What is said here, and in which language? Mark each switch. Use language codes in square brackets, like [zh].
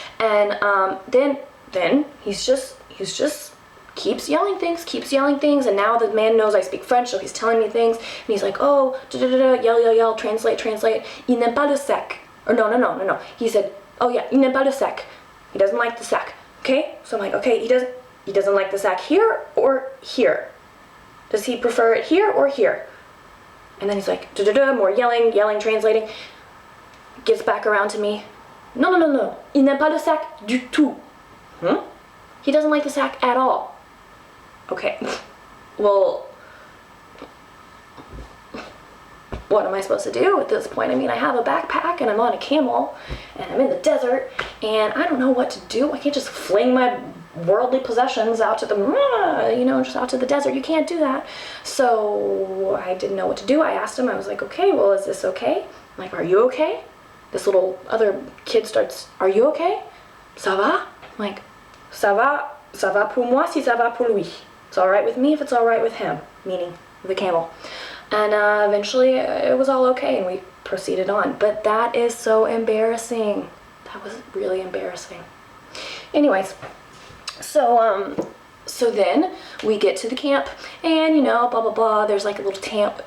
[en] And then he's just keeps yelling things, and now the man knows I speak French, so he's telling me things, and he's like, oh, yell, translate, [fr] il n'aime pas le sac. [en] Or no. He said, oh yeah, [fr] il n'aime pas le sac. [en] He doesn't like the sack, okay? So I'm like, okay, he doesn't like the sack here or here. Does he prefer it here or here? And then he's like, more yelling, translating. Gets back around to me. [fr] No, il n'aime pas le sac du tout. [en] He doesn't like the sack at all. Okay, well, what am I supposed to do at this point? I mean, I have a backpack and I'm on a camel and I'm in the desert and I don't know what to do. I can't just fling my worldly possessions out to just out to the desert. You can't do that. So I didn't know what to do. I asked him, I was like, okay, well, is this okay? I'm like, are you okay? This little other kid starts, are you okay? [fr] Ça va? [en] I'm like, [fr] ça va pour moi si ça va pour lui. [en] It's all right with me if it's all right with him, meaning the camel. And eventually it was all okay and we proceeded on. But that is so embarrassing. That was really embarrassing. Anyways, so then we get to the camp and blah blah blah. There's like a little tent.